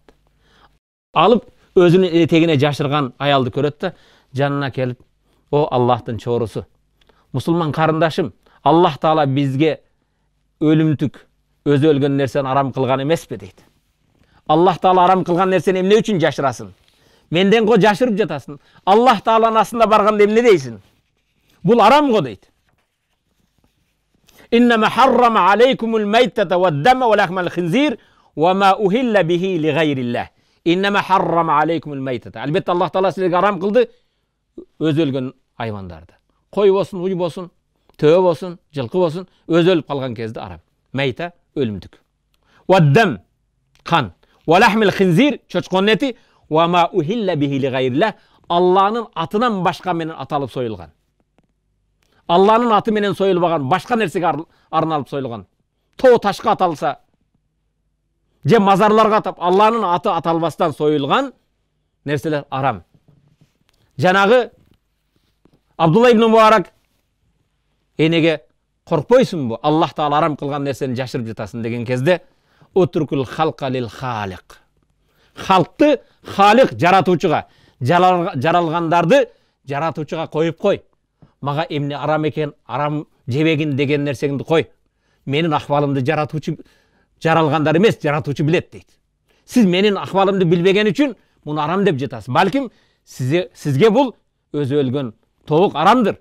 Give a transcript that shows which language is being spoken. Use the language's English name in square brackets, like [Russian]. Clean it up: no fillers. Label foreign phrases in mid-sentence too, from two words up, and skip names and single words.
[Kyrgyz] Алып өзүнүн этегине жашырган аялды көрөт да, жанына келип, "О Аллахтын чоорусу, мусулман карындашым, Аллах Таала бизге өлүмтүк, өзү өлгөн нерсени арам кылган эмеспи?" дейт. Аллах Таала арам кылган нерсени эмне үчүн жашырасың? Менден го жашырып жатасың. Аллах Тааланын астында барганда эмне дейсиң? Бул арам го дейт. [Arabic] إنما حرم عليكم الميتة والدم ولحم الخنزير وما أهل به لغير الله. إنما حرم عليكم الميتة. [Kyrgyz] Албетте Аллах Таала силерге арам кылды өзү өлгөн айвандарды. Кой болсун, уй болсун, төө болсун, жылкы болсун, өзү өлүп калган кезде арам. Майта өлүмдүк. Вад-дам кан, [Arabic] ولحم الخنزير [Kyrgyz] чочкон эти, [Arabic] وما أهل به لغير الله. [Kyrgyz] Алланын атынан башка менен аталып союлган. Алланын аты менен союлбаган, башка нерсеге арналып союлган. Тоо ташка аталса, же мазарларга атап, Алланын аты аталбастан союлган нерселер арам. Жанагы Абдулла ибн Мубарак энеге коркпойсуңбу? Аллах Таала арам кылган нерсени жашырып жатасың деген кезде, [Arabic] اترك الخلق للخالق. [Kyrgyz] Халкты халик жаратуучуга, жаралгандарды жаратуучуга коюп кой. Мага эмне арам экен, арам жебегин деген нерсеңди кой. Менин акыбалымды жаратуучу жаралгандар эмес, жаратуучу билет дейт. Сиз менин акыбалымды билбеген үчүн муну арам деп жатасыз. Балким сизге бул өзү өлгөн тоок арамдыр.